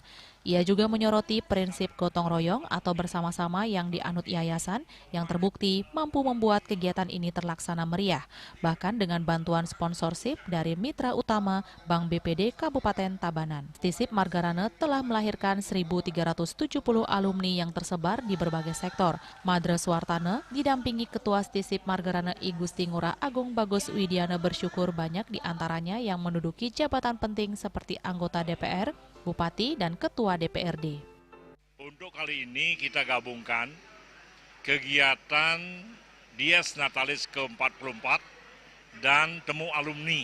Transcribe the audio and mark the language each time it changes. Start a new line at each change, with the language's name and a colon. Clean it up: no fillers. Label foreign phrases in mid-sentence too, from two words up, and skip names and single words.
Indonesian: Ia juga menyoroti prinsip gotong royong atau bersama-sama yang dianut yayasan yang terbukti mampu membuat kegiatan ini terlaksana meriah, bahkan dengan bantuan sponsorship dari mitra utama Bank BPD Kabupaten Tabanan. STISIP Margarana telah melahirkan 1.370 alumni yang tersebar di berbagai sektor. Madra Suwartana didampingi Ketua STISIP Margarana I Gusti Ngurah Agung Bagus Widiana bersyukur banyak diantaranya yang menduduki jabatan penting seperti anggota DPR, Bupati, dan Ketua DPRD. Untuk kali ini kita gabungkan kegiatan Dies Natalis ke-44 dan temu alumni.